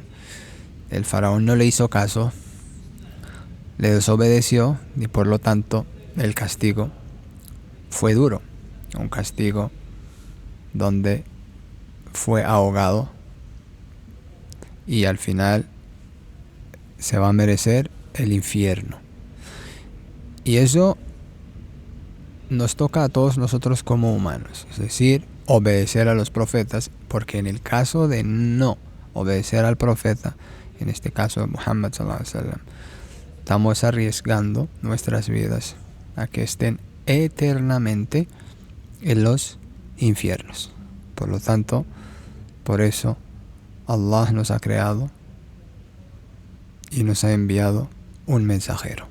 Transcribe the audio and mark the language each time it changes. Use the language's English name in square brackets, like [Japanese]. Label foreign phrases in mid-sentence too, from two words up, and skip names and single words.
[Spanish] El faraón no le hizo caso, le desobedeció, y por lo tanto el castigo fue duro, un castigo donde fue ahogado y al final se va a merecer el infierno. Y eso nos toca a todos nosotros como humanos, es decir, obedecer a los profetas, porque en el caso de no obedecer al profeta, en este caso de Muhammad [Arabic] صلى الله عليه وسلم, [Spanish] estamos arriesgando nuestras vidas a que estén eternamente en los infiernos. Por lo tanto, por eso Allah nos ha creado y nos ha enviado un mensajero.